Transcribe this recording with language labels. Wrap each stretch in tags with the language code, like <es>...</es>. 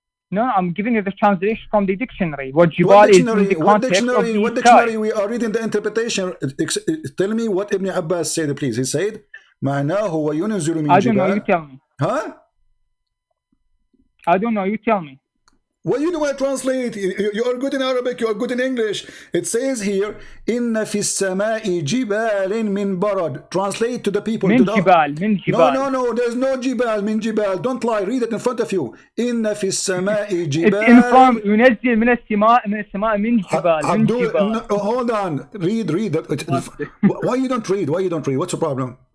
<en>No, I'm giving you the translation from the dictionary. What jibal is in the context of the What dictionary? We are reading the interpretation. Tell me what Ibn Abbas said, please. He said</en> <ar>معناه وينزل من جبال.</ar> <en>I don't know, you tell me. Huh? I don't know, you tell me. Well, you don't want to translate. You are good in Arabic, you are good in English. It says here,</en> <ar>إن في السماء جبال من برد.</ar> <en>Translate to the people.</en> <ar>من جبال.</ar> <en>No, there's no</en> <ar>جبال من جبال.</ar> <en>Don't lie, read it in front of you.</en> <ar>إن في السماء جبال.</ar> <en>It's in front.</en> <ar>ينزل من السماء من جبال.</ar> <en>Hold on, read. Why you don't read? What's the problem?</en>